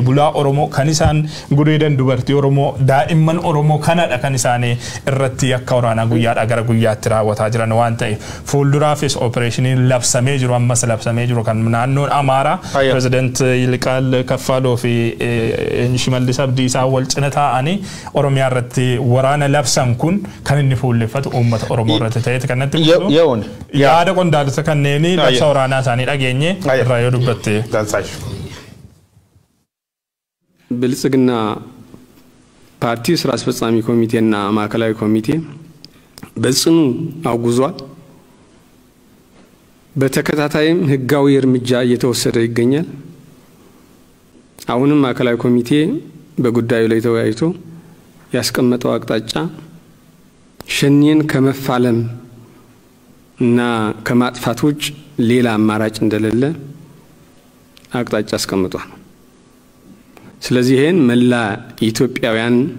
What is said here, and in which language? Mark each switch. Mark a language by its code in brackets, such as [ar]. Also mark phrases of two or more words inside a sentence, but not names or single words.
[om] bulaa Oromoo kan isaan gudeedan dubartii Oromoo daa'imman Oromoo kanadha kan isaan irratti akka waraanaa guyyaadhaa gara guyyaatti raawwataa jiran waan ta'eef fuulduraafis opereeshiniin labsamee jiru ammas labsamee jiru kan naannoon Amaaraa pirezidaant Yilqaal Kaffaaloo fi Shimallis Abdiisaa wal cina ta'anii Oromiyaa irratti waraana labsan kun kan inni fuulleffatu uummata Oromoo irratti ta'eeti kanatti yaada qondaaltota kanneenii labsa waraanaa isaanii dhageenye irraa yoo dubbatte [am] ብልጽግና ፓርቲ ስራ አስፈጻሚ ኮሚቴና ማዕከላዊ ኮሚቴ በጽኑ አውግዟል በተከታታይም ህጋዊ እርምጃ እየተወሰደ ይገኛል አሁንም ማዕከላዊ ኮሚቴ በጉዳዩ ላይ ተወያይቶ ያስቀመጠው አቅጣጫ ሸኔን ከመፋለም እና ከማጥፋት ውጭ ሌላ አማራጭ እንደሌለ አቅጣጫ አስቀምጧል ስለዚህ ይሄን መላ ኢትዮጵያውያን